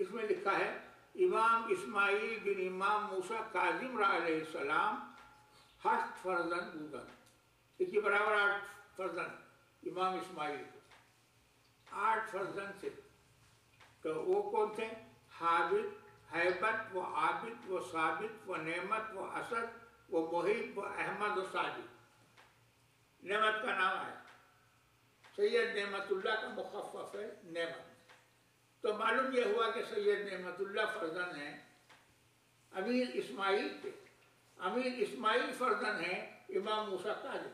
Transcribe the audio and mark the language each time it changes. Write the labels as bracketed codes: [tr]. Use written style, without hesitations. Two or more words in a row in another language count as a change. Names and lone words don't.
[ur] اس میں لکھا ہے امام اسماعیل بن امام موسیٰ کاظم را [ar] علیہ السلام [fa] 8 فرزند بودن۔ [ur] دیکھیے برابر 8 فرزند امام اسماعیل کو، 8 فرزند تھے۔ تو وہ کون تھے؟ ہیبت و عابد و ثابت و نعمت و اسد و محب و احمد و ساجد۔ نعمت کا نام ہے، سید نعمت اللہ کا مخفف ہے نعمت۔ تو معلوم یہ ہوا کہ سید نعمت اللہ فرزند ہیں امیر اسماعیل کے، امیر اسماعیل فرزند ہیں امام موسیٰ کاظم۔